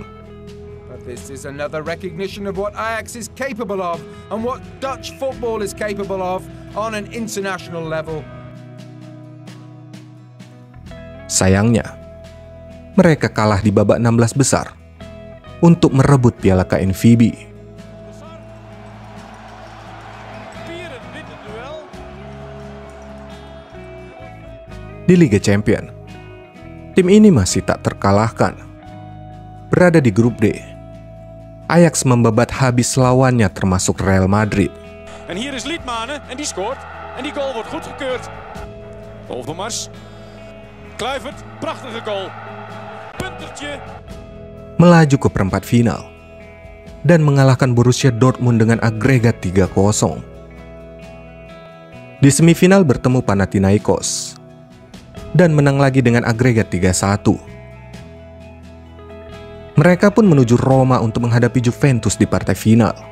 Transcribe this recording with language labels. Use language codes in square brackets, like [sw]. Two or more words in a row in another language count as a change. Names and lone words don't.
[en] This is another recognition of what Ajax is capable of and what Dutch football is capable of on an international level. [id] Sayangnya, mereka kalah di babak 16 besar untuk merebut Piala KNVB. Di Liga Champion, tim ini masih tak terkalahkan. Berada di grup D, Ajax membabat habis lawannya termasuk Real Madrid. [nl] En hier is Liedmanen en die scoort. En die goal wordt goedgekeurd. Overmars. Kluivert, prachtige goal. Puntertje. [id] Melaju ke perempat final dan mengalahkan Borussia Dortmund dengan agregat 3-0. Di semifinal bertemu Panathinaikos. dan menang lagi dengan agregat 3-1. Mereka pun menuju Roma untuk menghadapi Juventus di partai final.